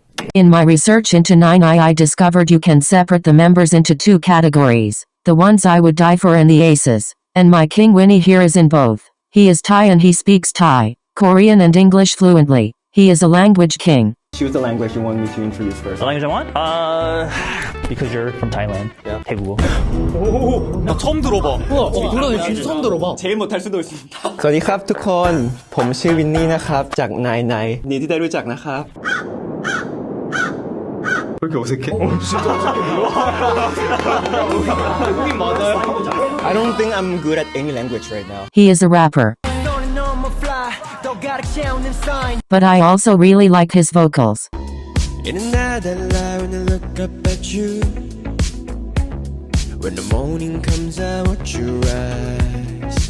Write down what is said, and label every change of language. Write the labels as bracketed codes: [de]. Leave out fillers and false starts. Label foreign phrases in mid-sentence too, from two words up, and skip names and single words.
[en] In my research into 9 I discovered you can separate the members into two categories. The ones I would die for and the aces. And my king Winnie here is in both. He is Thai and he speaks Thai, Korean and English fluently. He is a language king. Choose the language you want me to introduce first. The language I want? Because you're from Thailand. Yeah. [ko] 태국어. 나 처음 들어봐. 그러네, 진짜 처음 들어봐. 제일 못할 수도 있습니다. [th] สวัสดีครับทุกคนผมชื่อวินนี่นะครับจากนายยินดีที่ได้รู้จักนะครับ [ko] 왜 이렇게 어색해? 진짜 어색해. [en] I don't think I'm good at any language right now. He is a rapper. But I also really like his vocals. In another life when I look up at you, when the morning comes I watch your eyes.